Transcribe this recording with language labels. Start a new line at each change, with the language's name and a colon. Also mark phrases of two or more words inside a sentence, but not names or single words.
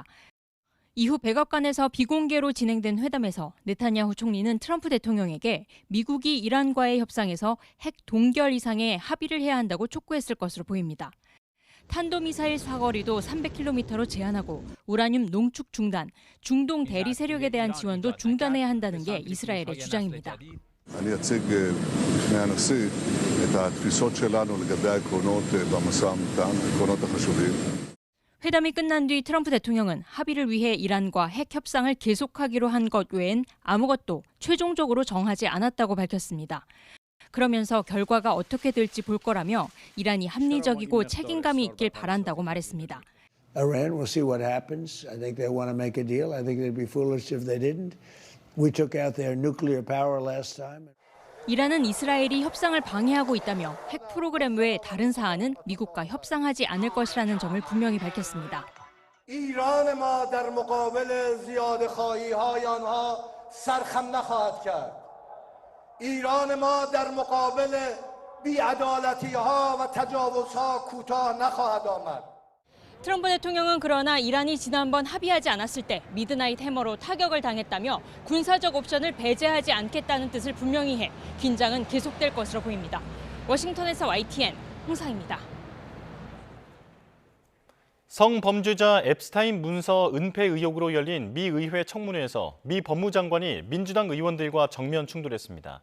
Korean: 이후 백악관에서 비공개로 진행된 회담에서 네타냐후 총리는 트럼프 대통령에게 미국이 이란과의 협상에서 핵 동결 이상의 합의를 해야 한다고 촉구했을 것으로 보입니다. 탄도미사일 사거리도 300km로 제한하고 우라늄 농축 중단, 중동 대리 세력에 대한 지원도 중단해야 한다는 게 이스라엘의 주장입니다.
Hebrew: אני אציג בפני הנשיא את התפיסות שלנו לגבי העקרונות במשא ומתן, העקרונות החשובים.
Korean: 회담이 끝난 뒤 트럼프 대통령은 합의를 위해 이란과 핵 협상을 계속하기로 한 것 외엔 아무것도 최종적으로 정하지 않았다고 밝혔습니다. 그러면서 결과가 어떻게 될지 볼 거라며 이란이 합리적이고 책임감이 있길 바란다고 말했습니다.
English: Iran, we'll see what happens. I think they want to make a deal. I think they'd be foolish if they didn't. We took out their nuclear power last time.
Korean: 이란은 이스라엘이 협상을 방해하고 있다며 핵 프로그램 외 다른 사안은 미국과 협상하지 않을 것이라는 점을 분명히 밝혔습니다.
Persian: ایران ما در مقابل زیادخواهی‌های آنها سرخم نخواهد کرد. ایران ما در مقابل بی‌عدالتی‌ها و تجاوزها کوتاه نخواهد آمد.
Korean: 트럼프 대통령은 그러나 이란이 지난번 합의하지 않았을 때 미드나잇 해머로 타격을 당했다며 군사적 옵션을 배제하지 않겠다는 뜻을 분명히 해 긴장은 계속될 것으로 보입니다. 워싱턴에서 YTN 홍상입니다. 성범죄자 앱스타인 문서 은폐 의혹으로 열린 미 의회 청문회에서 미 법무장관이 민주당 의원들과 정면 충돌했습니다.